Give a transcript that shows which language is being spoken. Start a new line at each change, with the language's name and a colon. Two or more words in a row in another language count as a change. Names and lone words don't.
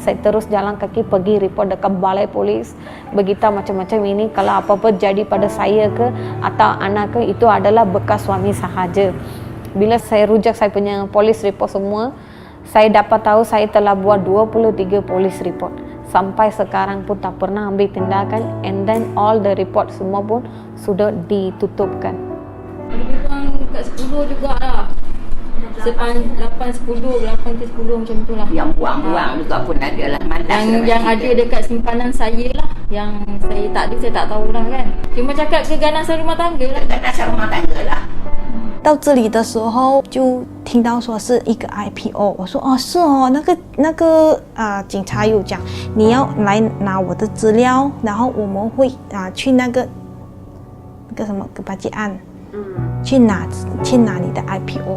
Malay: Saya terus jalan kaki pergi report dekat balai polis. Beritahu macam-macam ini. Kalau apa-apa jadi pada saya ke atau anak ke, itu adalah bekas suami sahaja. Bila saya rujak saya punya polis report semua, saya dapat tahu saya telah buat 23 polis report. Sampai sekarang pun tak pernah ambil tindakan.
English: And then all the report
Malay: semua pun sudah ditutupkan. Lebih kurang kat 10 jugalah. 8 ke 10 macam tu lah. Yang buang-buang juga pun ada lah. Yang ada dekat simpanan saya lah. Yang saya tak ada, saya tak tahulah kan. Cuma cakap keganasan rumah tangga lah. Keganasan rumah tangga lah.
Chinese: 到这里的时候就听到说是一个 IPO， 我说哦是哦，警察有讲你要来拿我的资料，然后我们会去那个什么个八戒案，去拿你的 IPO。